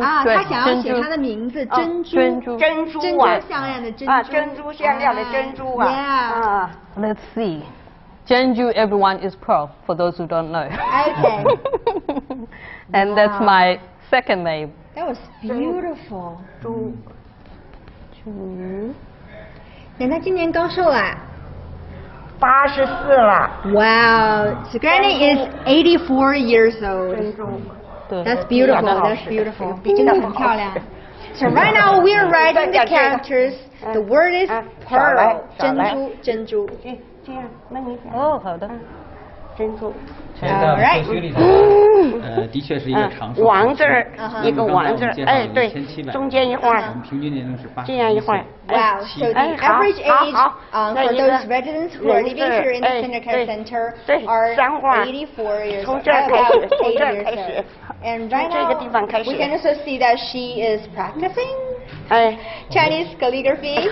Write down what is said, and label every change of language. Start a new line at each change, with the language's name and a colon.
Chinese: 他想要写他的名字，珍珠像样的珍珠。珍珠像样的珍珠啊。
English: Let's see. 珍珠 everyone is pearl, for those who don't know. Okay. And that's my second name. That was beautiful.
Chinese: 奶奶今年高寿啦？84了。
English: Wow, so Granny is 84 years old. That's beautiful. That's beautiful.
Chinese: 真的很漂亮。
English: So right now we're writing the characters. The word is pearl. 珍珠。
Chinese: 这样，那你讲。哦，好的。珍珠。这在社区里头，的确是一个长寿。王字儿，一个王字儿，哎，对，中间一画。我们平均年龄是80。这样一画。
English: Wow, so the average age for those residents who are living here in the senior care center are 84 years old. About 8 years old. And right now, we can also see that she is practicing Chinese calligraphy.